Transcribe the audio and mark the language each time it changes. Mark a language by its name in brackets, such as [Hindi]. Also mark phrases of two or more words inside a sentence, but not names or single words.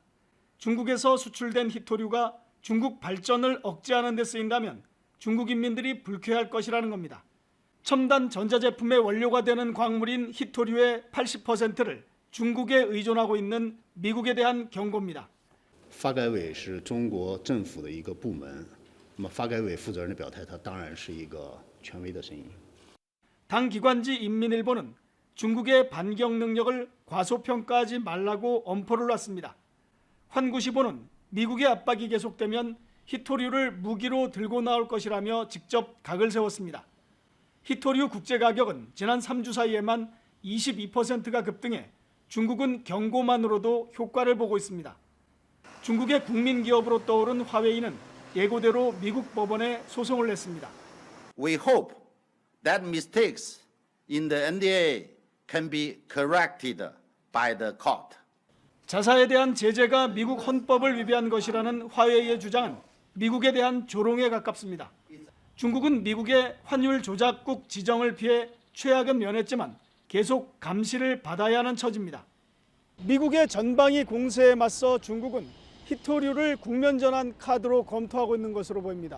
[Korean] 중국에서 수출된 히토류가 중국 발전을 억제하는 데 쓰인다면 중국 인민들이 불쾌할 것이라는 겁니다. 첨단 전자제품의 원료가 되는 광물인 히토류의 80%를 중국에 의존하고 있는 미국에 대한 경고입니다. [Chinese] 发改委是中国政府的一个部门，那么发改委负责人的表态，它当然是一个权威的声音。 [Korean] 당 기관지 인민일보는 중국의 반격 능력을 과소평가하지 말라고 엄포를 놨습니다. 환구시보는 미국의 압박이 계속되면 히토류를 무기로 들고 나올 것이라며 직접 각을 세웠습니다. 히토류 국제가격은 지난 3주 사이에만 22%가 급등해 중국은 경고만으로도 효과를 보고 있습니다. 중국의 국민기업으로 떠오른 화웨이는 예고대로 미국 법원에 소송을 냈습니다. [English] We hope that mistakes in the NDA can be corrected by the court. [Korean] 자사에 대한 제재가 미국 헌법을 위배한 것이라는 화웨이의 주장은 미국에 대한 조롱에 가깝습니다. 중국은 미국의 환율 조작국 지정을 피해 최악은 면했지만 계속 감시를 받아야 하는 처지입니다. 미국의 전방위 공세에 맞서 중국은 히토류를 국면전환 카드로 검토하고 있는 것으로 보입니다.